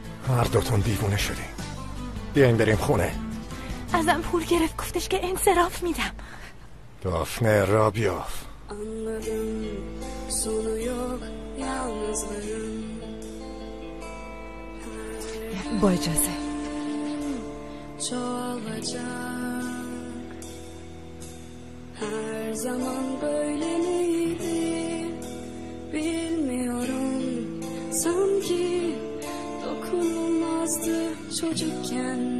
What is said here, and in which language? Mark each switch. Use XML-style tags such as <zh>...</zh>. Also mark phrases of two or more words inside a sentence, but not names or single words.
<fa>هر دوتون دیوونه شدیم. بیاین بریم خونه. ازم پول گرفت، گفتش که انصراف میدم. دافنه را بیاف.</fa> <tr>Anladım sonu yok yalnızlığın.</tr> <fa>با اجازه.</fa> <tr>Çoğalacak. Her zaman böyle miydi bilmiyorum. Sanki dokunulmazdı çocukken.</tr>